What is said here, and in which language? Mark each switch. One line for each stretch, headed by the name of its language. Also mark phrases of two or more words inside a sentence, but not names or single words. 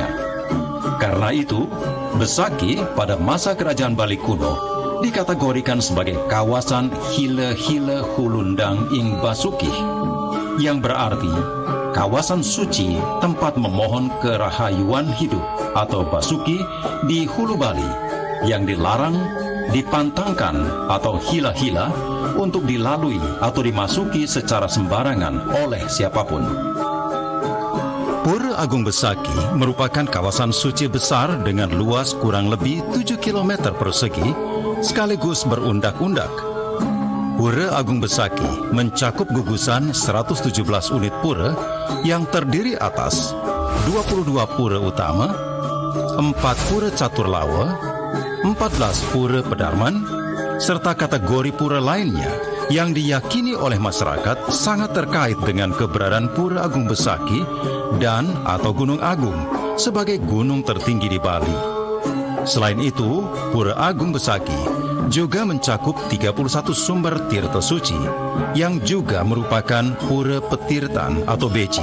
Indonesian: Karena itu, Besakih pada masa kerajaan Bali kuno dikategorikan sebagai kawasan Hile-Hile Hulundang ing Basukih, yang berarti kawasan suci tempat memohon kerahayuan hidup atau Basuki di hulu Bali, yang dilarang, dipantangkan atau hila-hila untuk dilalui atau dimasuki secara sembarangan oleh siapapun. Pura Agung Besakih merupakan kawasan suci besar dengan luas kurang lebih 7 km persegi sekaligus berundak-undak. Pura Agung Besakih mencakup gugusan 117 unit pura yang terdiri atas 22 pura utama, 4 pura catur lawa, 14 pura pedarman, serta kategori pura lainnya yang diyakini oleh masyarakat sangat terkait dengan keberadaan Pura Agung Besakih dan atau Gunung Agung sebagai gunung tertinggi di Bali. Selain itu, Pura Agung Besakih juga mencakup 31 sumber tirta suci yang juga merupakan pura petirtan atau beci.